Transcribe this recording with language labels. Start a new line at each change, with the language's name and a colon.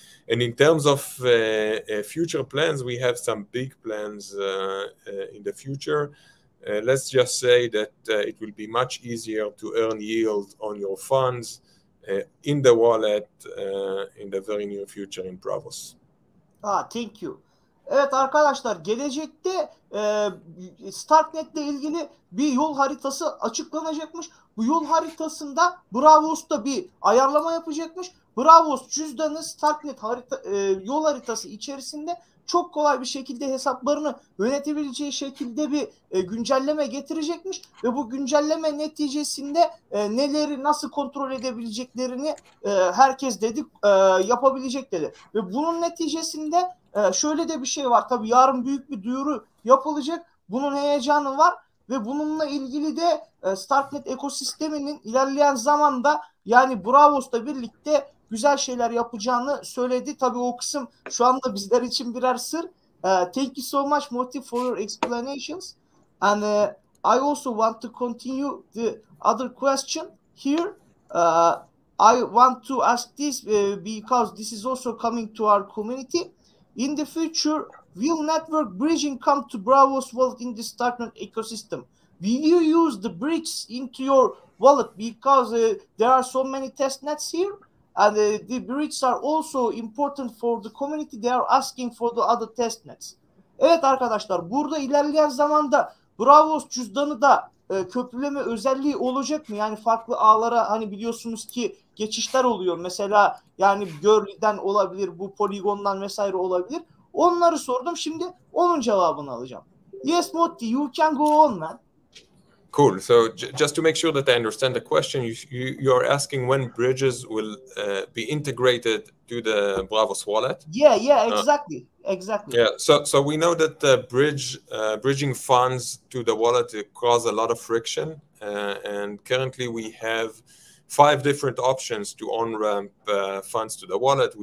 English: And in terms of future plans, we have some big plans in the future. Let's just say that it will be much easier to earn yield on your funds in the wallet in the very near future in Braavos. Thank you.
Turkish: Evet arkadaşlar, gelecekte Starknet'le ilgili bir yol haritası açıklanacakmış. Bu yol haritasında Braavos'ta bir ayarlama yapacakmış. Braavos cüzdanı Starknet yol haritası içerisinde çok kolay bir şekilde hesaplarını yönetebileceği şekilde bir güncelleme getirecekmiş ve bu güncelleme neticesinde neleri nasıl kontrol edebileceklerini herkes dedi yapabilecek dedi. Ve bunun neticesinde şöyle de bir şey var. Tabii yarın büyük bir duyuru yapılacak. Bunun heyecanı var ve bununla ilgili de Starknet ekosisteminin ilerleyen zamanda, yani Braavos'la birlikte güzel şeyler yapacağını söyledi. Tabii o kısım şu anda bizler için birer sır.
English: Thank you so much, Moti, for your explanations. And I also want to continue the other question here. I want to ask this because this is also coming to our community. In the future, will network bridging come to Braavos wallet in the Starknet ecosystem? Will you use the bridge into your wallet because there are so many test nets here? And the bridges are also important for the community. They are asking for the other test nets.
Turkish: Evet arkadaşlar, burada ilerleyen zamanda Braavos cüzdanı da köprüleme özelliği olacak mı? Yani farklı ağlara hani biliyorsunuz ki geçişler oluyor. Mesela yani Görli'den olabilir, bu Polygon'dan vesaire olabilir. Onları sordum. Şimdi onun cevabını alacağım.
English: Yes, Motti, you can go on, man. Cool. So just to make sure that I understand the question, you are asking when bridges will be integrated to the Braavos wallet? Yeah, exactly. Yeah. So we know that bridging funds to the wallet cause a lot of friction, and currently we have 5 different options to on-ramp funds to the wallet.